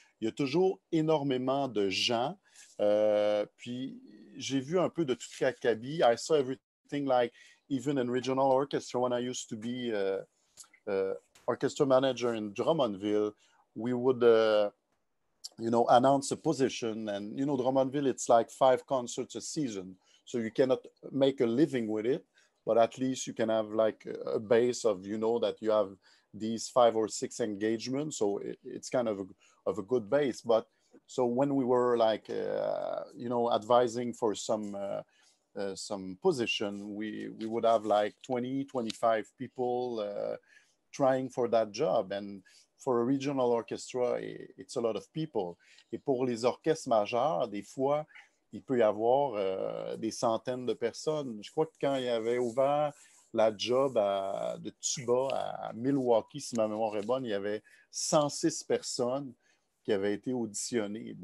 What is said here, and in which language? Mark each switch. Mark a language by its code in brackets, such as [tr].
[fr] Il y a toujours énormément de gens. Puis, j'ai vu un peu de tout Kabi. [en] I saw everything, like even in regional orchestra when I used to be orchestra manager in Drummondville, we would, announce a position. And, Drummondville, it's like 5 concerts a season. So you cannot make a living with it, but at least you can have like a base of, that you have these 5 or 6 engagements. So it's kind of a good base. But so when we were like, advising for some position, we would have like 20, 25 people trying for that job. And for a regional orchestra, it's a lot of people. [fr] Et pour les orchestres majeurs, des fois, il peut y avoir des centaines de personnes. Je crois que quand il y avait ouvert la job de tuba à Milwaukee, si ma mémoire est bonne, il y avait 106 personnes qui avaient été auditionnées.